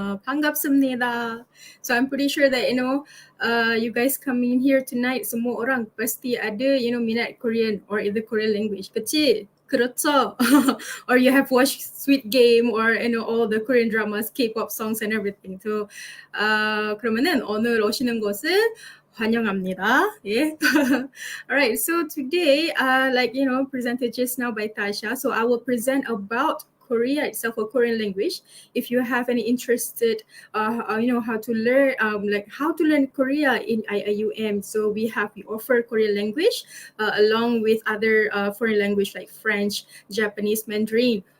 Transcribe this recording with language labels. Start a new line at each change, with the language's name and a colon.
Korean: 반갑습니다.
English: So, I'm pretty sure that, you guys coming here tonight,
Malay: semua orang pasti ada, minat
English: Korean or either Korean language.
Korean: 그치? 그렇죠?
English: Or you have watched Sweet Game or, all the Korean dramas, K-pop songs and everything.
Korean: So, 그러면은 오늘 오시는 것을 환영합니다.
English: 예. All right. So today, presented just now by Tasha. So I will present about Korea itself, or Korean language. If you have any interested, how to learn, how to learn Korea in IIUM. So we offer Korean language along with other foreign language like French, Japanese, Mandarin.